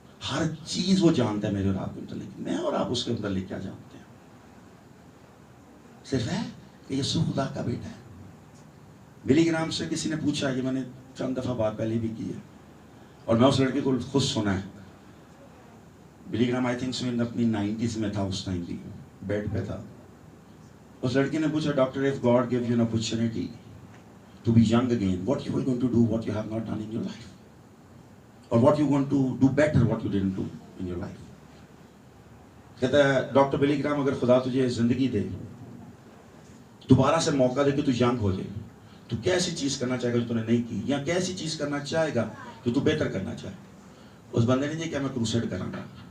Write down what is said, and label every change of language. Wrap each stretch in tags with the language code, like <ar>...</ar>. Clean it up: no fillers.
<ur>ہر چیز وہ جانتا ہے میرے اور آپ کے متعلق. میں اور آپ اس کے متعلق کیا جانتے ہیں؟ صرف ہے کہ یسوع خدا کا بیٹا ہے. بلی گرام سے کسی نے پوچھا، یہ میں نے چند دفعہ بات پہلے بھی کی ہے، اور میں اس لڑکے کو خود سنا ہے. بلی گرام</ur> <en>I think so</en> <ur>اپنی 90s میں تھا، اس ٹائم بھی بیڈ پہ تھا. اس لڑکی نے پوچھا، doctor</ur> <en>if God gave you an opportunity to be young again, what you were going to do what you have not done in your life, or what you want to do better what you didn't do in your life.</en> <ur>کہتا ہے doctor بلی gram, اگر خدا تجھے زندگی دے، دوبارہ سے موقع دے کہ تو ینگ ہو جائے، تو کیسی چیز کرنا چاہے گا جو تو نے نہیں کی، یا کیسی چیز کرنا چاہے گا جو تو بہتر کرنا چاہے؟ اس بندے نے یہ کہ میں کروسیڈ کراں گا.</ur>